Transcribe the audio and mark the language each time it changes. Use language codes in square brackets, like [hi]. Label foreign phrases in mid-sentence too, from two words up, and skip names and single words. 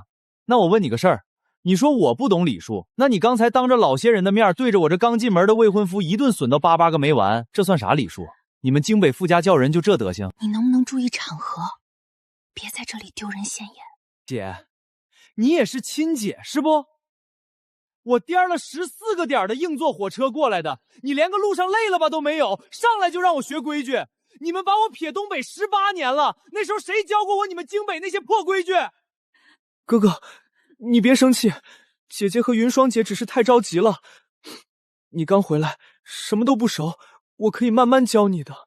[zh] 那我問你個事兒，你說我不懂禮數，那你剛才當着老些人的面對着我這剛進門的未婚夫一頓損到巴巴個沒完，這算啥禮數？你們京北傅家叫人就這德行？你能不能注意場合，別在這裡丟人現眼。姐，你也是親姐是不？我顛了14個點的硬座火車過來的，你連個路上累了吧都沒有，上来就讓我學規矩。你们把我撇東北18年了，那時候誰教過我你們京北那些破規矩？哥哥，你別生氣，姐姐和雲雙姐只是太着急了。你剛回來，什麼都不熟，我可以慢慢教你的。